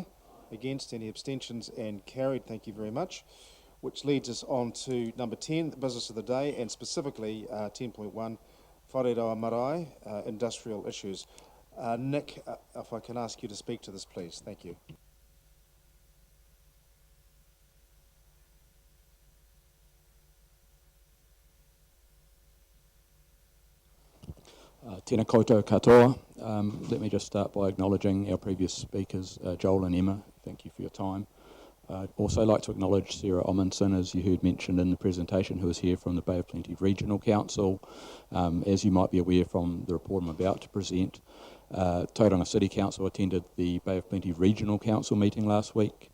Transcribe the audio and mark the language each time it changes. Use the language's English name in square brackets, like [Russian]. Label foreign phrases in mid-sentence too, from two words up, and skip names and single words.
[English] Against, any abstentions, and carried. Thank you very much. Which leads us on to number 10, the business of the day, and specifically 10.1, Whareroa Marae, industrial issues. Nick, if I can ask you to speak to this, please. Thank you. [Māori] Tēnā koutou katoa. [English] Let me just start by acknowledging our previous speakers, Joel and Emma. Thank you for your time. I'd also like to acknowledge Sarah Omundson, as you heard mentioned in the presentation, who is here from the Bay of Plenty Regional Council. As you might be aware from the report I'm about to present, Tauranga City Council attended the Bay of Plenty Regional Council meeting last week.